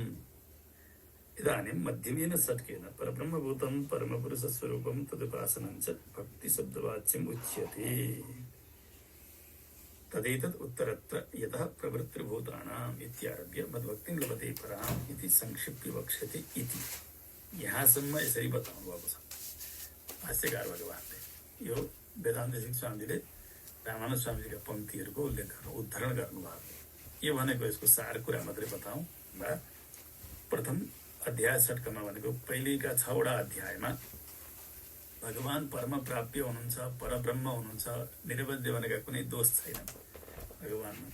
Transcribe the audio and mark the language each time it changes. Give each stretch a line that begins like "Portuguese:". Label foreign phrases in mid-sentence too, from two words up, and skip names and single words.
Sanskrit: इदानीं मध्यमेन षट्केन परब्रह्मभूतं परमपुरुषस्वरूपं तदुपासनं च भक्तिशब्दवाच्यम् उच्यते। तदेतत् उत्तरत्र यतः प्रवृत्तिर्भूतानाम् इत्यारभ्य मद्भक्तिं लभते पराम् इति संक्षिप्य वक्ष्यते इति।
Nepali: यहाँसम्म यसरी बताउनु भएको छ भाष्यकार भगवानले। यो वेदान्त देशिक स्वामीले रामानुज स्वामीजीका पङ्क्तिहरूको उद्धरण गर्नुभएको। यो भनेको यसको सार कुरा मात्रै बताउँ वा प्रथम अध्याय षट्कमा भनेको पहिलेका 6 वटा अध्यायमा भगवान परम प्राप्य हुनुहुन्छ, परब्रह्म हुनुहुन्छ, निरवध्य भनेका कुनै दोष छैन भगवानमा।